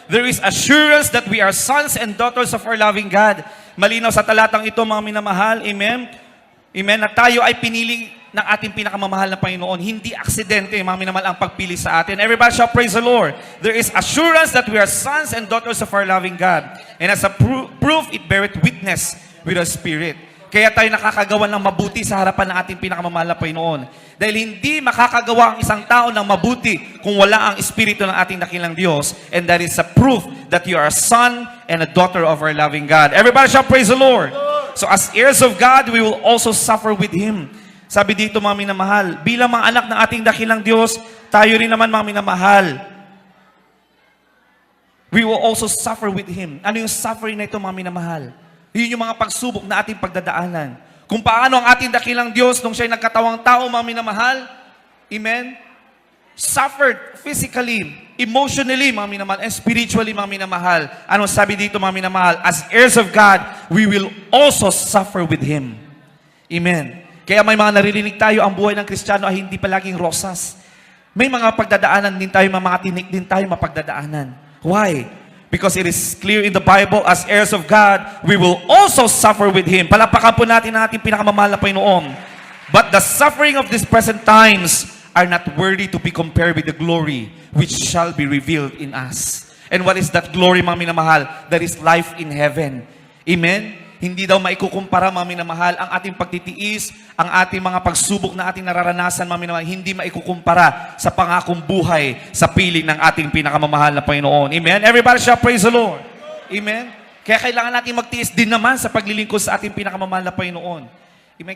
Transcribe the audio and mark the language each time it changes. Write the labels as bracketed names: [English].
[English] There is assurance that we are sons and daughters of our loving God. [Filipino] Malinaw sa talatang ito, mga minamahal. Amen? Amen? Na tayo ay pinili ng ating pinakamamahal na Panginoon. Hindi aksidente, mga minamahal, ang pagpili sa atin. [English] Everybody shall praise the Lord. There is assurance that we are sons and daughters of our loving God. And as a proof, it beareth witness with the Spirit. [Filipino] Kaya tayo nakakagawa ng mabuti sa harapan ng ating pinakamamahal na Panginoon. Dahil hindi makakagawa ang isang tao ng mabuti kung wala ang Espiritu ng ating dakilang Diyos. [English] And that is a proof that you are a son and a daughter of our loving God. Everybody shall praise the Lord. So as heirs of God, we will also suffer with Him. [Filipino] Sabi dito, mga minamahal, bilang mga anak ng ating dakilang Diyos, tayo rin naman, mga minamahal, [English] we will also suffer with Him. [Filipino] Ano yung suffering na ito, mga minamahal? Yun yung mga pagsubok na ating pagdadaanan. Kung paano ang ating dakilang Diyos nung siya'y nagkatawang tao, mga minamahal, amen, [English] suffered physically, emotionally, [Filipino] mga minamahal, [English] and spiritually, [Filipino] mga minamahal. Ano sabi dito, mga minamahal? [English] As heirs of God, we will also suffer with Him. Amen. [Filipino] Kaya may mga naririnig tayo, ang buhay ng Kristiyano ay hindi palaging rosas. May mga pagdadaanan din tayo, mga tinik din tayo mapagdadaanan. [English] Why? Because it is clear in the Bible, as heirs of God, we will also suffer with Him. [Filipino] Palapakan po natin ang ating pinakamamahal na Panginoon. [English] But the suffering of these present times are not worthy to be compared with the glory which shall be revealed in us. And what is that glory, [Filipino] mga minamahal? [English] That is life in heaven. Amen? [Filipino] Hindi daw maikukumpara, mga minamahal, ang ating pagtitiis, ang ating mga pagsubok na ating nararanasan, mga minamahal, hindi maikukumpara sa pangakong buhay sa piling ng ating pinakamamahal na Panginoon. Amen? [English] Everybody shall praise the Lord. [Filipino] Amen? Kaya kailangan natin magtiis din naman sa paglilingkod sa ating pinakamamahal na Panginoon. Amen?